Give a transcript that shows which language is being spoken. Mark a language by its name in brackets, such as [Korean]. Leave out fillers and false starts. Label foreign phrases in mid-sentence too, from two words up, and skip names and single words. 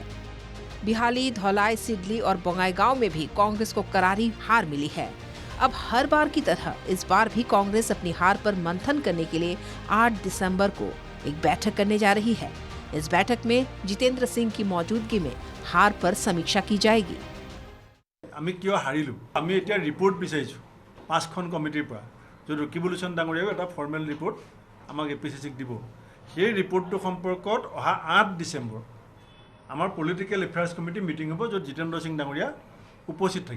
[Hindi] बिहाली, धौलाई, सिडली और बोंगाईगांव में भी कांग्रेस को करारी हार मिली है। अब हर बार की तरह इस बार भी कांग्रेस अपनी हार पर मंथन करने के लिए 8 दिसंबर को एक बैठक करने जा रही है। इस बैठक में जितेंद्र सिंह की मौजूदगी में हार पर समीक्षा की जाएगी। [Assamese] আমি কিয় হাৰিলো আমি এতিয়া ৰিপৰ্ট বিচাৰিছো 5খন কমিটিৰ পৰা যে ৰকিবুল হুছেইন ডাঙৰীয়াও এটা [English] formal report [Assamese] আমাক এপিচিচিক দিব। সেই ৰিপৰ্টটো সম্পৰ্কত অহা 8 ডিসেম্বৰ আমাৰ [English] political affairs committee meeting [Assamese] হ'ব, য'ত জিতেন্দ্ৰ সিং ডাঙৰীয়া উপস্থিত থাকিব।